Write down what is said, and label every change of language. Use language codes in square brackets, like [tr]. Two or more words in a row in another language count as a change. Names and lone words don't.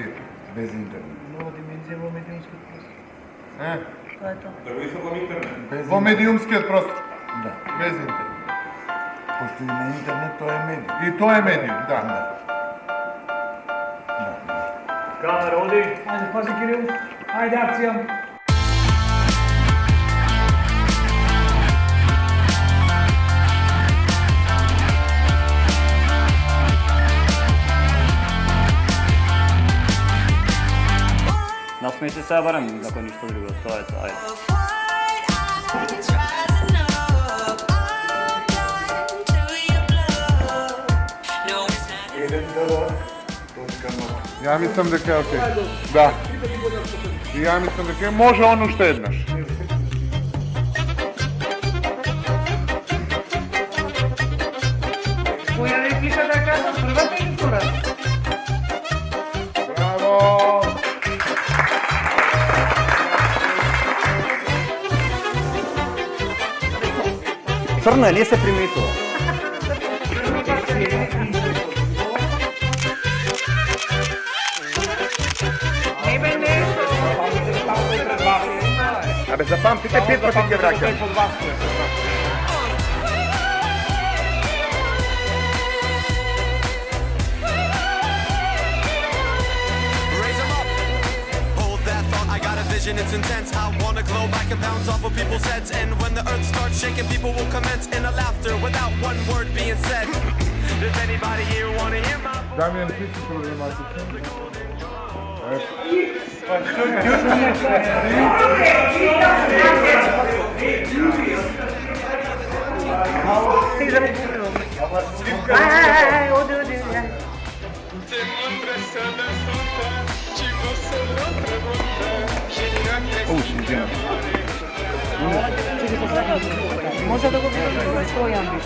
[mk] Без интернет. Нова димenzija во медиумскиот простор. Е, Да го искам интернет. Без во медиумскиот простор, Да. без интернет. Пошто и на интернет тоа е медиум. И тоа е медиум, да. [hr] Kamera odi. Ajde, pazi Kiril. Ajde, akcija. Nasmijte se, ja barem nakon ništa drugo, to je to, ajde. [mk] Ја мислам дека е окей. Да. И ја мислам дека е, може он уште еднаш. Која реплика да кажам, првата или втората? Браво! [sr] Crna, nije se primetilo. [mk] Небе нешто. Абе, запамтите 5 пати ќе враќам. [en] Raise 'em up. Hold that thought, I got a vision, it's intense. I wanna glow back and bounce off of people's heads. And when the earth starts shaking, people will commence in a laughter without one word being said. Does anybody here wanna hear my voice? [mk] Дамјан, ти си проблематичен. Ај, оди, оди. Може да го видим, што јам више.